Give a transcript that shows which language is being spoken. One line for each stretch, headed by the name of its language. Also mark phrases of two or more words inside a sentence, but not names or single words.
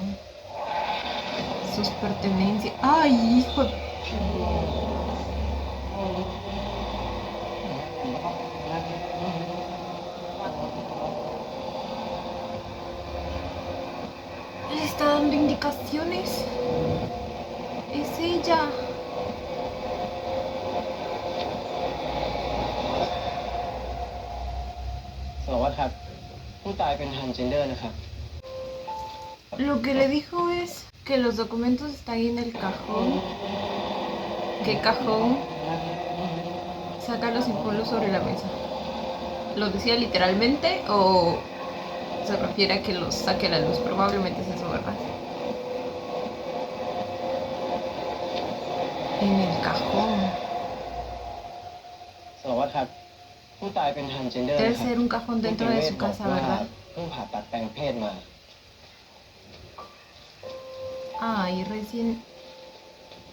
Spanish: Sus pertenencias... ¡Ay, hijo! Le está dando indicaciones. Es ella.
Thai: สารวัตรครับ ผู้ตายเป็นทรานส์เจนเดอร์นะครับ
Spanish: Lo que le dijo es que los documentos están ahí en el cajón. ¿Qué cajón? Sácalos y ponlos sobre la mesa. ¿Lo decía literalmente o se refiere a que los saque a la luz? Probablemente es eso, ¿verdad? En el cajón.
Thai: สารวัตรครับ ผู้ตายเป็นทรานส์เจนเดอร์
Spanish: Debe
Thai: นะครับ
Spanish: ser un cajón dentro de su casa, ¿verdad?
Thai: เพิ่งผ่าตัดแปลงเพศมา
Spanish: Ah, y recién...